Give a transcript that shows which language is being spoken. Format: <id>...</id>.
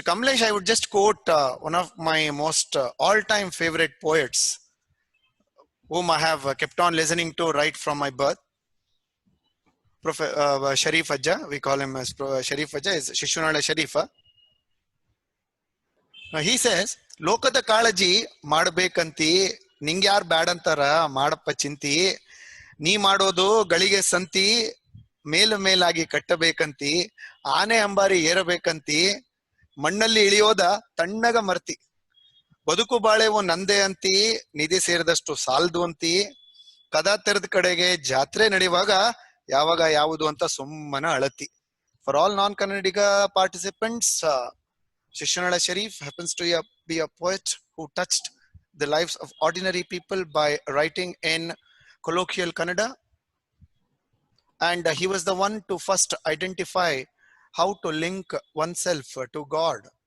<en>Kamlesh, I would just quote one of my most all-time favorite poets, whom I have kept on listening to right from my birth. Sharif Ajja, we call him as Sharif Ajja, is Shishunala Sharifa. He says,</en> <kn>ಲೋಕದ ಕಾಳಜಿ ಮಾಡಬೇಕಂತಿ ನಿಂಗ್ಯಾರ್ ಬ್ಯಾಡಂತಾರ ಮಾಡಪ್ಪ ಚಿಂತಿ ನೀ ಮಾಡೋದು ಗಳಿಗೆ ಸಂತಿ ಮೇಲಾಗಿ ಕಟ್ಟಬೇಕಂತಿ ಆನೆ ಅಂಬಾರಿ ಏರಬೇಕಂತಿ ಮಣ್ಣಲ್ಲಿ ಇಳಿಯೋದ ತಣ್ಣಗ ಮರ್ತಿ ಬದುಕು ಬಾಳೆವು ನಂದೆ ಅಂತಿ ನಿಧಿ ಸೇರಿದಷ್ಟು ಸಾಲ್ದು ಅಂತಿ ಕದ ತೆರೆದ ಕಡೆಗೆ ಜಾತ್ರೆ ನಡೆಯುವಾಗ ಯಾವಾಗ ಯಾವುದು ಅಂತ ಸುಮ್ಮನ ಅಳತಿ.</kn> <en>For all non-Kannadiga participants, Shishanala Sharif happens to be a poet who touched the lives of ordinary people by writing in colloquial Kannada. And he was the one to first identify how to link oneself to God.</en>